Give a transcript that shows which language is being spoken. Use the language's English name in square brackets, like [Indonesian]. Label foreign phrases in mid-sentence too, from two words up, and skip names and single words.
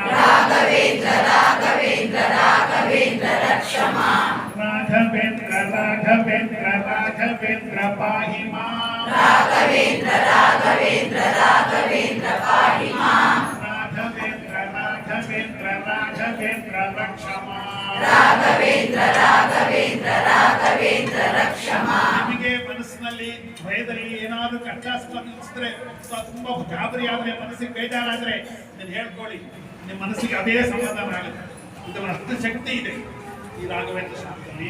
[Sanskrit] राघवेन्द्र राघवेन्द्र राघवेन्द्र रक्ष मां राघवेन्द्र राघवेन्द्र राघवेन्द्र पाहि मां राघवेन्द्र राघवेन्द्र राघवेन्द्र पाहि मां राघवेन्द्र राघवेन्द्र राघवेन्द्र रक्ष मां ರಾಘವೇಂದ್ರ ರಾಘವೇಂದ್ರ ರಾಘವೇಂದ್ರ ರಕ್ಷಮಾ. [Kannada] ನಿಮಗೆ ಮನಸ್ಸಿನಲ್ಲಿ ಭಯದಲ್ಲಿ ಏನಾದರೂ ಕಷ್ಟ ಸ್ಪಂದಿಸಿದ್ರೆ ತುಂಬಾ ಗಾಬರಿ ಆದ್ರೆ ಮನಸ್ಸಿಗೆ ಬೇಜಾರಾದ್ರೆ ನೀವು ಹೇಳ್ಕೊಳ್ಳಿ, ನಿಮ್ಮ ಮನಸ್ಸಿಗೆ ಅದೇ ಸಮಾಧಾನ ಆಗುತ್ತೆ. ಇದರ ಅಷ್ಟು ಶಕ್ತಿ ಇದೆ ಈ ರಾಘವೇಂದ್ರ ಸ್ವಾಮಿಗಳಲ್ಲಿ.